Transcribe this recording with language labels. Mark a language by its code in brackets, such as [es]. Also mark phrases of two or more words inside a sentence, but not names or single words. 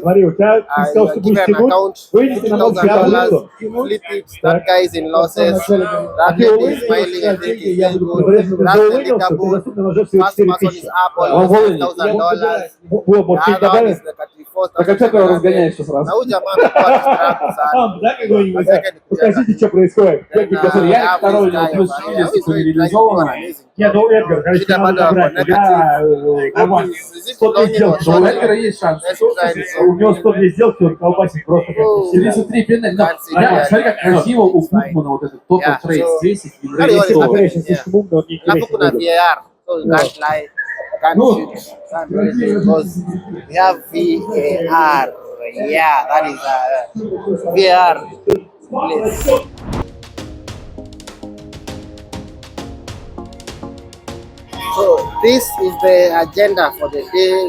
[en] You are given an account, $50,000, flip it, that guy is in losses, that lady is smiling, I think he's doing good. That's the leaderboard. First person is up almost $5,000. The other one is the 34,000. [sw] Na huyu jamaa amekuwa distract sana. Nataka [ru] Покажите, что происходит. Я второй полностью реализовано. Я до Эдгара, короче, надо забрать. Я 102 сделки. У Эдгара есть шанс. У него 102 сделки, он колбасит просто как 73 пинель. Смотри, как красиво у Гудмана вот этот [en] total trade [ru] 10. [sw] Alafu kuna [en] VAR, so you can't lie, can't shoot, can't do anything because we have VAR. Yeah, that is VAR. Please. So this is the agenda for the day.